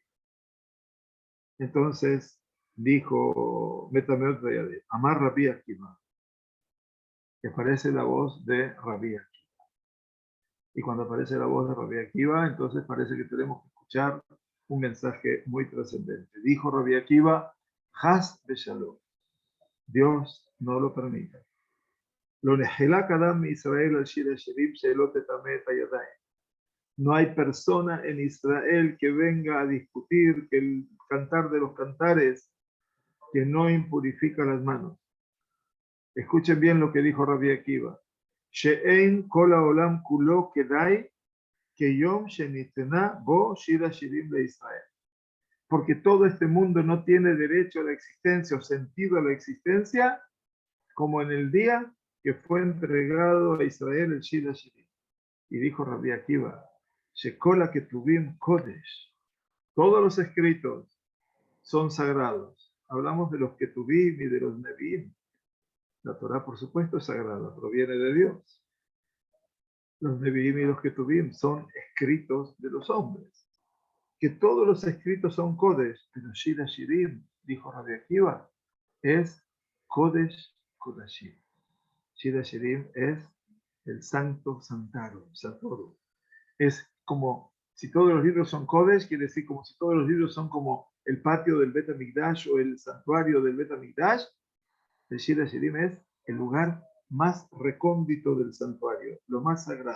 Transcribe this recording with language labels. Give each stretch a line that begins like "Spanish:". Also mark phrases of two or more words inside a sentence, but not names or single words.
Spanish: Entonces, dijo
Hebrew: מטמאות הידיים, אמר רבי עקיבא,
Spanish: que aparece la voz de Rabbi Akiva. Y cuando aparece la voz de Rabbi Akiva, entonces parece que tenemos que escuchar un mensaje muy trascendente. Dijo Rabbi Akiva,
Hebrew: חס ושלום.
Spanish: Dios no lo permita.
Hebrew: לא נחלק אדם ישראל על שיר השירים שלא תטמא הידיים.
Spanish: No hay persona en Israel que venga a discutir que el cantar de los cantares que no impurifica las manos. Escuchen bien lo que dijo Rabbi Akiva.
Hebrew: שאין כל העולם כולו כדאי כיום שניתן בו שיר השירים לישראל.
Spanish: Porque todo este mundo no tiene derecho a la existencia o sentido a la existencia como en el día que fue entregado a Israel el Shir Hashirim. Y dijo Rabbi Akiva,
Hebrew: שכל הכתובים קודש.
Spanish: Todos los escritos son sagrados. Hablamos de los ketuvim y de los neviim. La Torah, por supuesto, es sagrada, proviene de Dios. Los neviim y los ketuvim son escritos de los hombres. Que todos los escritos son kodesh, pero Shir Hashirim, dijo Rabbi Akiva, es
Hebrew: קודש קודשים.
Spanish: Shir Hashirim es el santo santarum, santorum. Es como si todos los libros son Kodesh, quiere decir como si todos los libros son como el patio del Bet HaMikdash o el santuario del Bet HaMikdash. El Shir Hashirim es el lugar más recóndito del santuario, lo más sagrado.